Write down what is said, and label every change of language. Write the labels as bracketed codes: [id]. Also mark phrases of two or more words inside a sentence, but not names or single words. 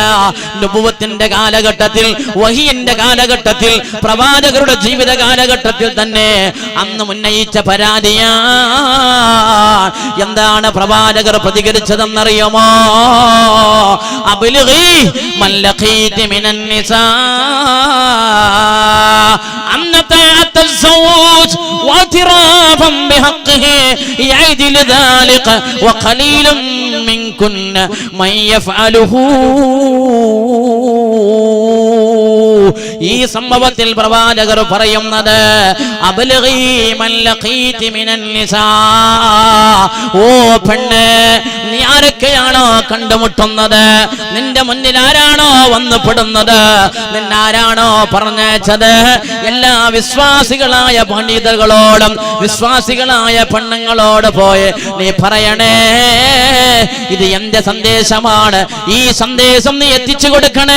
[ml] നുബുവത്തിന്റെ കാലഘട്ടത്തിൽ, വഹിയിന്റെ കാലഘട്ടത്തിൽ, പ്രവാചകരുടെ ജീവിത കാലഘട്ടത്തിൽ തന്നെ അന്ന് ഉന്നയിച്ച പരാതിയാ. എന്താണ് പ്രവാചകർ പ്രതികരിച്ചതെന്നറിയുമോ? [ar] أبلغي من لقيت من النساء أن طاعة الزوج واعترافا بحقه يعدل ذلك وقليل منكن من يفعله. [ml] ഈ സംഭവത്തിൽ പ്രവാചകർ പറയുന്നത് [ar] أبلغي من لقيت من النساء. [ml] ഓ പെണ്ണ്, നീ ആരൊക്കെയാണോ കണ്ടുമുട്ടുന്നത്, നിന്റെ മുന്നിൽ ആരാണോ വന്നുപെടുന്നത്, നിന്നാരാണോ പറഞ്ഞത്, എല്ലാ വിശ്വാസികളായ പണ്ഡിതകളോടും വിശ്വാസികളായ പെണ്ണുങ്ങളോട് പോയി നീ പറയണേ, ഇത് എന്റെ സന്ദേശമാണ്, ഈ സന്ദേശം നീ എത്തിച്ചു കൊടുക്കണേ.